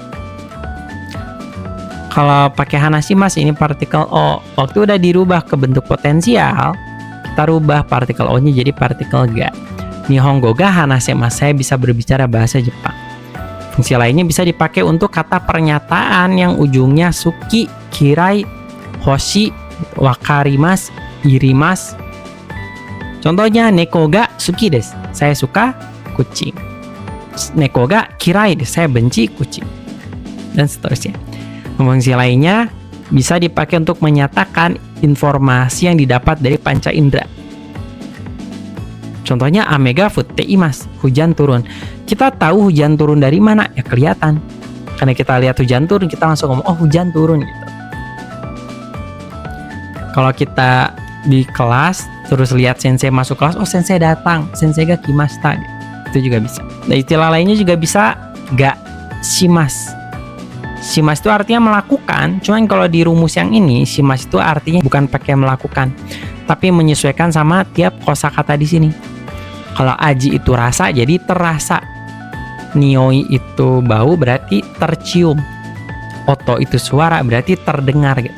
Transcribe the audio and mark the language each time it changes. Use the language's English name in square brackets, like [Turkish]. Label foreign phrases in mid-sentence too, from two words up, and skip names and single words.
[Indonesian] Kalau pakai hanashimasu ini partikel o. Waktu udah dirubah ke bentuk potensial, kita rubah partikel o-nya jadi partikel ga. [Japanese] Nihongo ga hanasemasu, [Indonesian] saya bisa berbicara bahasa Jepang. Fungsi lainnya bisa dipakai untuk kata pernyataan yang ujungnya suki, kirai, hoshi, wakarimasu, irimasu. [Japanese] Contohnya, neko ga suki desu. [Indonesian] Saya suka kucing. [Japanese] Neko ga kirai desu. [Indonesian] Saya benci kucing. Dan seterusnya. Fungsi lainnya bisa dipakai untuk menyatakan informasi yang didapat dari panca indera. Contohnya, [Japanese] ame ga futte imasu. [Indonesian] Hujan turun. Kita tahu hujan turun dari mana? Ya kelihatan. Karena kita lihat hujan turun, kita langsung ngomong, oh hujan turun gitu. Kalau kita di kelas terus lihat sensei masuk kelas, oh sensei datang, [Japanese] sensei ga kimashita, [Indonesian] itu juga bisa. Nah, istilah lainnya juga bisa [Japanese] ga shimasu. [Indonesian] Shimasu itu artinya melakukan, cuman kalau di rumus yang ini shimasu itu artinya bukan pakai melakukan, tapi menyesuaikan sama tiap kosakata di sini. Kalau aji itu rasa, jadi terasa. Nioi itu bau, berarti tercium. Oto itu suara, berarti terdengar gitu.